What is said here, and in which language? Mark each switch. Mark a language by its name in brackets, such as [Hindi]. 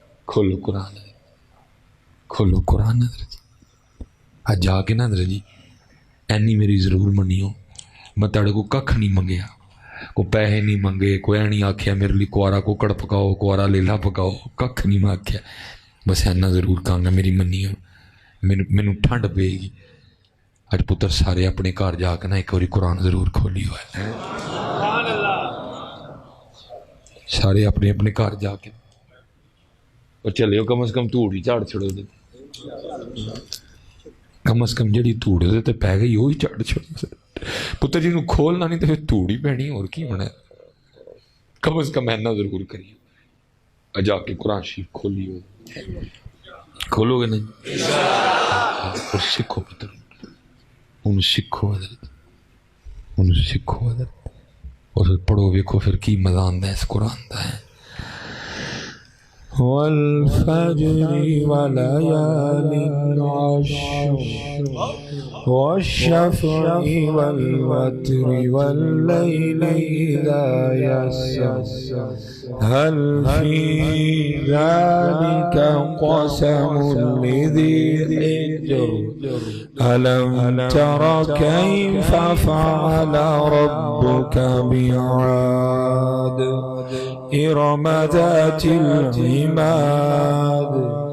[Punjabi] کھولو قرآن، کھولو قرآن. آج جا کے نا حضرت جی اینی میری ضرور منیو، میں تیرے کو ککھ نہیں منگیا، کو پیسے نہیں منگے، کوئی نہیں آکھیا میرے لیے کوارا کوکڑ پکاؤ، کوارا لیلا پکاؤ، ککھ نہیں میں آکھیا. بس اینا ضرور کہاں گا میری منیو، مینوں ٹھنڈ پے گی. اج پتر سارے اپنے گھر جا کے نا ایک باری قرآن ضرور کھولی ہوا ہے. سارے اپنے اپنے گھر جا کے اور چلے ہو، کم از کم دھوڑ ہی جھاڑ چھڑو دے. کم از کم جڑی دھوڑ دے تے پی گئی وہی جھاڑ چھڑو. پتر جی نوں کھولنا نہیں تو پھر دھوڑ ہی پینی، اور کی ہونا. کم از کم اینا ضرور کریو، جا کے قرآن شریف کھولی ہو. کھولو گے نہیں اور سکھو پتر، انہوں سکھو حضرت، انہوں سکھو حضرت، اور پھر پڑھو ویکھو پھر کی مزہ آندا ہے اس قرآن دا ہے. [Arabic] والفجر وليال عشر والشفع والوتر والليل إذا يسر هل في ذلك قسم لذي حجر ألم تر كيف فعل ربك بعاد إرم ذات العماد